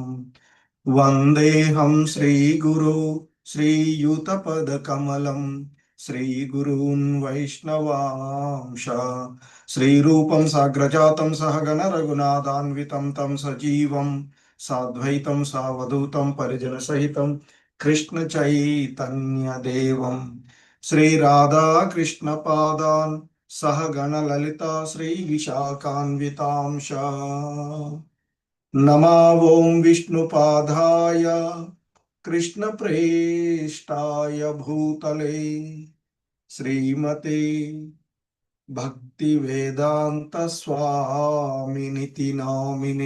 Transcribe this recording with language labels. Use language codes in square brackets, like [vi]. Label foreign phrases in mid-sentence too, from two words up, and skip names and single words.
[sa] వందేహం శ్రీగురు శ్రీయుతపదకమలం శ్రీగురూన్ వైష్ణవాంశ శ్రీరూపం సాగ్రజాతం సహగణ రఘునాథాన్వితం తం సజీవం సాద్వైతం సావధూతం పరిజన సహితం కృష్ణ చైతన్య దేవం శ్రీ రాధా కృష్ణ పాదాన్ సహగణ లలిత శ్రీ విశాఖాన్వితాంశ. नमा ओं विष्णुपादाय कृष्णप्रेष्ठाय भूतले श्रीमते भक्तिवेदांत स्वामिनिति नामिने.